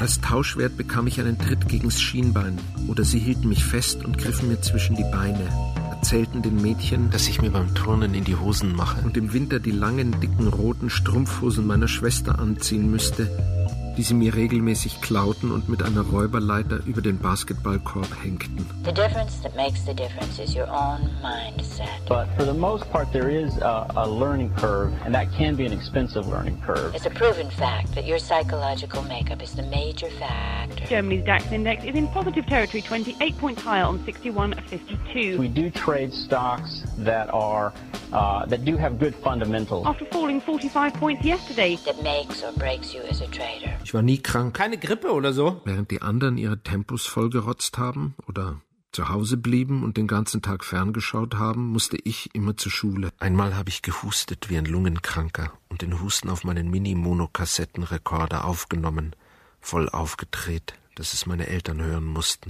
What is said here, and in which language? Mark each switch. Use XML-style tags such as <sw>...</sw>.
<de>Als Tauschwert bekam ich einen Tritt gegens Schienbein oder sie hielten mich fest und griffen mir zwischen die Beine. Erzählten den Mädchen, dass ich mir beim Turnen in die Hosen mache und im Winter die langen, dicken, roten Strumpfhosen meiner Schwester anziehen müsste, die sie mir regelmäßig klauten und mit einer Räuberleiter über den Basketballkorb hängten.</de> <en>The difference that makes the difference is your own mindset. But for the most part there is a learning curve and that can be an expensive learning curve. It's a proven fact that your psychological makeup is the major factor. Germany's DAX index is in positive territory, 28 points higher on 61.52. We do trade stocks that are that do have good fundamentals. After falling 45 points yesterday. That makes or breaks you as a trader.</en> <de>Ich war nie krank. Keine Grippe oder so. Während die anderen ihre Tempos vollgerotzt haben oder zu Hause blieben und den ganzen Tag ferngeschaut haben, musste ich immer zur Schule. Einmal habe ich gehustet wie ein Lungenkranker und den Husten auf meinen Mini-Mono-Kassettenrekorder aufgenommen, voll aufgedreht, dass es meine Eltern hören mussten.</de>